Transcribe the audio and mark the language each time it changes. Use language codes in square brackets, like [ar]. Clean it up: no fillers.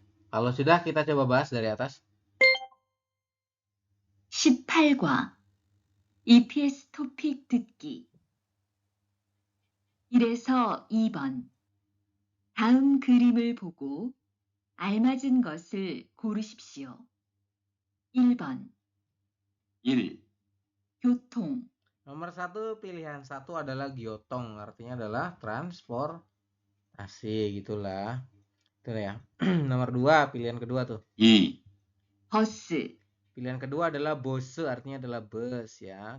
[id] Kalau sudah kita coba bahas dari atas. [ko] 18과 EPS 토픽 듣기 1에서 2번. 다음 그림을 보고 알맞은 것을 고르십시오. 1번. 1. 교통 [id] Nomor 1 pilihan 1 adalah gyotong, artinya adalah transportasi gitulah. Itu ya. Nomor 2 pilihan kedua tuh. [ko] 2. 버스 [id] Pilihan kedua adalah bose, artinya adalah bus ya.